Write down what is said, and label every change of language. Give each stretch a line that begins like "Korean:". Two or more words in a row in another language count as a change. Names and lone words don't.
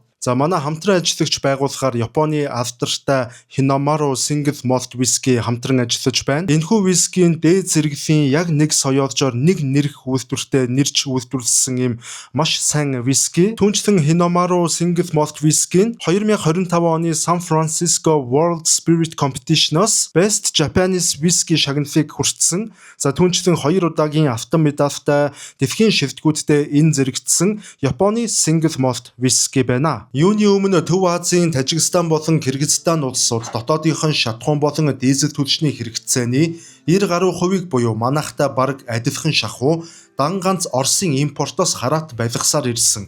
Mongolian: За манай хамтран ажиллагч байгууллагаар Японы автортай Hinamaru Single Malt Whisky хамтран ажиллаж байна. Энэхүү вискийн дээд зэрэглэлийн яг нэг соёолжоор нэг нэрх үйлдвэртэй нэрч үйлдвэрлэсэн юм маш сайн виски. Түүнчлэн Hinamaru Single Malt Whisky нь 2025 оны San Francisco World Spirit Competition-оос Best Japanese Whisky шагналыг хүртсэн. За түүнчлэн 2 удаагийн алтан медальтай дэлхийн шивтгүүдтэй энэ зэрэгцсэн Японы
English: Single Malt Whisky
Mongolian: байна. Юуны өмнө Төв Азийн Тажикстан болон Кыргызстан улсууд дотоодынхон шатхуун болон дизель түлшний хэрэгцээний 90% буюу манайхтай бараг адилхан шахуу дан ганц Оросын импортоос хараат байлгасаар ирсэн.